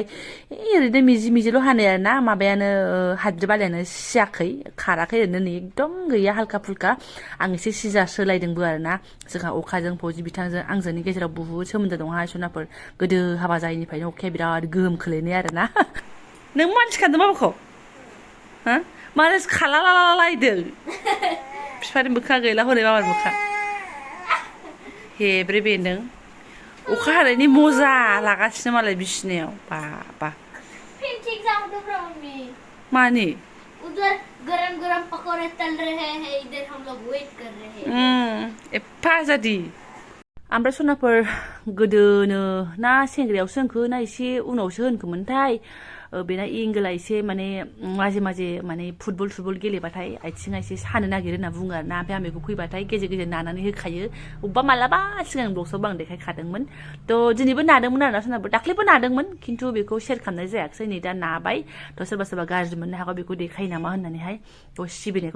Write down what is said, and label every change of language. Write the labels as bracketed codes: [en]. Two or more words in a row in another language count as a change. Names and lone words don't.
[brx] ओरैनो मिजिल' हानाय आरोना माबायानो हाद्रि बालायानो सियाखै खाराखै ओरैनो नै एकदम गैया [hi] हाल्का फुल्का [brx] आं एसे सिजा सोलायदोंबो आरोना जोंहा अखाजों फौजि बिथांजों आंजोंनि गेजेराव बुहुद सोमोन्दो दंहाय सनाफोर गोदो हाबा जायैनिफ्रायनो अखाया बिराद गोहोम खोलैनाय आरोना नों मानसि खादों बाबाखौ हा मानसि खालालालायदों बिफानि मोखां गैला हनै माबानि मोखां हेब्रे बेन्दों अखा हानायनि मजा लागासिनो मालाय बिसिनायाव बाबा मानि [hi] उधर गरम पकौड़े तल रहे हैं इधर हम लोग वेट कर रहे हैं [brx] एफा जादि ओमफ्राय सनाफोर गोदोनो ना सेंग्रायावसो होनखो ना एसे उनावसो होनखोमोनथाय बेना इंगोला एसे माने माजे माने फुटबल गेलेबाथाय आथिङा एसे सानो नागिरो होनना बुङो आरोना ओमफ्राय आं बेखौ फैबाथाय गेजेर नानानै होखायो अबेबा मालाबा सिगां ब्लगसआव आं देखायखादोंमोन थ' दिनैबो नादोंमोन आरोना सोरनाबो दाख्लैबो नादोंमोन खिन्थु बेखौ शेयार खालामनाय जायाखिसै नै दा नाबाय थ' सोरबा गाज्रि मोननो हागौ बेखौ देखायो नामा होननानैहाय थ' सिबिनायखौ